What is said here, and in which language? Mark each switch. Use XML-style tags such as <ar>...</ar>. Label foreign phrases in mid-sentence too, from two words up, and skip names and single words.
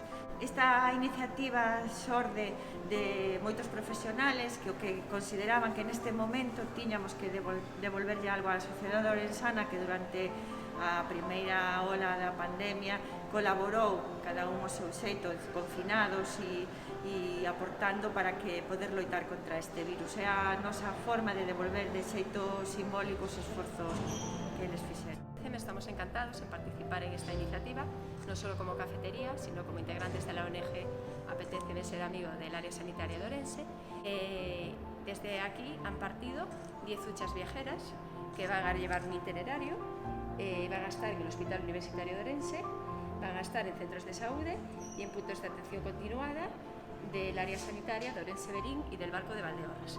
<gl>Esta iniciativa xorde de moitos profesionales que o que consideraban que neste momento tiñamos que devolverlle algo á sociedade orensana que durante a primeira ola da pandemia colaborou cada un ao seu xeito, confinados e aportando para que poder loitar contra este virus. É a nosa forma de devolver de xeito simbólico os esforzos que eles fixeron.</gl> <es>Estamos encantados en participar en esta iniciativa, no solo como cafetería, sino como integrantes de la ONG Apetece de ser amigo del área sanitaria de Orense. Desde aquí han partido 10 huchas viajeras que van a llevar un itinerario, van a estar en el Hospital Universitario de Orense, van a estar en centros de salud y en puntos de atención continuada del área sanitaria de Orense Verín y del Barco de Valdeorras.</es>